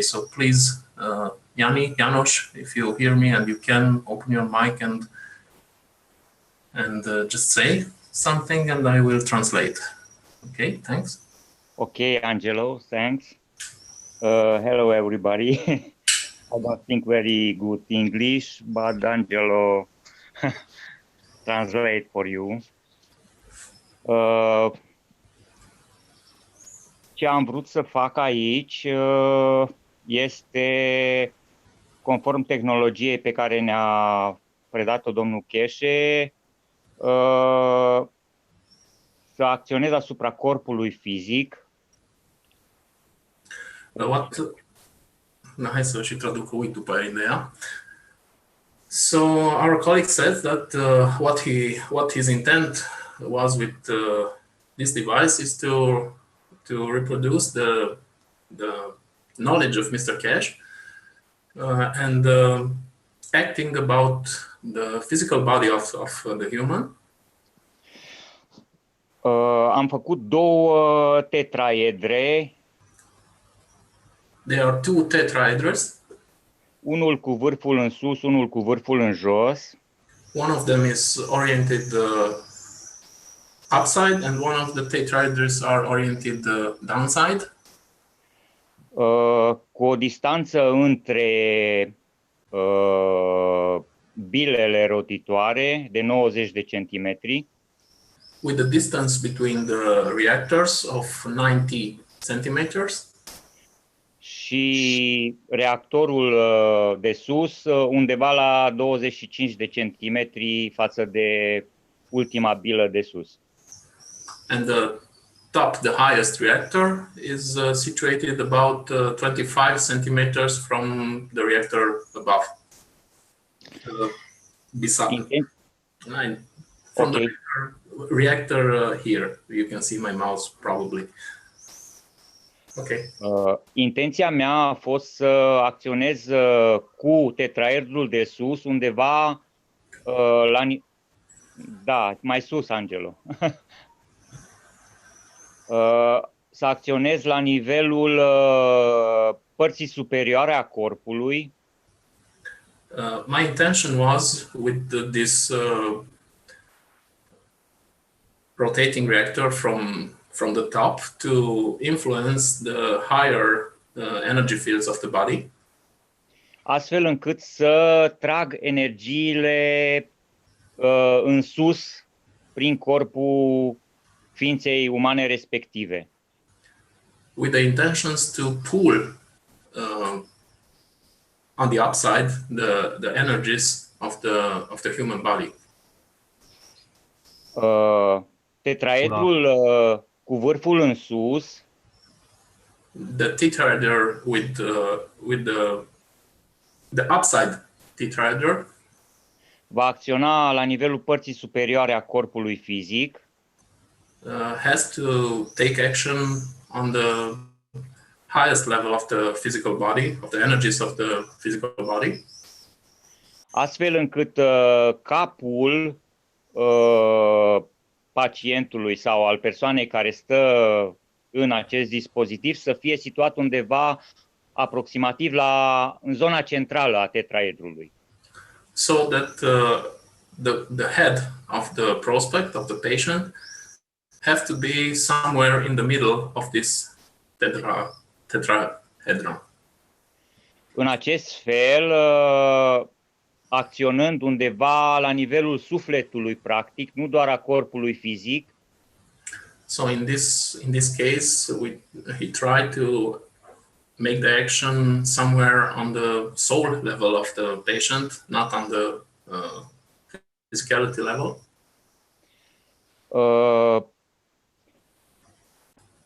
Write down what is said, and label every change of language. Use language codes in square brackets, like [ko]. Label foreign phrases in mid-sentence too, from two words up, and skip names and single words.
[en] So please, Janos, if you hear me and you can open your mic and just say something, and I will translate. Okay, thanks. Okay, Angelo, thanks. Hello, everybody. I don't think very good English, but Angelo translate for you. [ro] Ce am vrut să fac aici este, conform tehnologiei pe care ne-a predat-o domnul Keshe, să acționez asupra corpului fizic. Hai să și traduc, uit după aia ideea. [en] So our colleague said that what his intent was with this device is to reproduce the knowledge of Mr. Keshe and acting about the physical body of the human. [ro] Am făcut două tetraedre. [en] There are two tetraeders. [ro] Unul cu vârful în sus, unul cu vârful în jos. [en] One of them is oriented upside, and one of the tetraeders are oriented downside. [ro] Cu o distanță între bilele rotitoare de 90 de centimetri. [en] With the distance between the reactors of 90 centimeters. [ro] Și reactorul de sus undeva la 25 de centimetri față de ultima bilă de sus. [en] And the highest reactor is situated about 25 centimeters from the reactor above. Beside. From the reactor here, you can see my mouse probably. Okay. [ro] Intenția mea a fost să acționez cu tetraedrul de sus undeva mai sus, Angelo. Să acționez la nivelul părții superioare a corpului. [en] My intention was with this rotating reactor from the top to influence the higher energy fields of the body. [ro] Astfel încât să trag energiile în sus prin corpul ființei umane respective. [en] With the intentions to pull on the upside the energies of the human body. [ro] Tetraedrul cu vârful în sus. [en] The tetraeder with the upside tetraeder [ro] va acționa la nivelul părții superioare a corpului fizic. [en] Has to take action on the highest level of the physical body, of the energies of the physical body. [ro] Astfel încât capul pacientului sau al persoanei care stă în acest dispozitiv să fie situat undeva aproximativ în zona centrală a tetraedrului. [en] So that the head of the prospect, of the patient, have to be somewhere in the middle of this tetrahedron. [ro] În acest fel, acționând undeva la nivelul sufletului, practic, nu doar a corpului fizic. [en] So in this case, he tried to make the action somewhere on the soul level of the patient, not on the physicality level.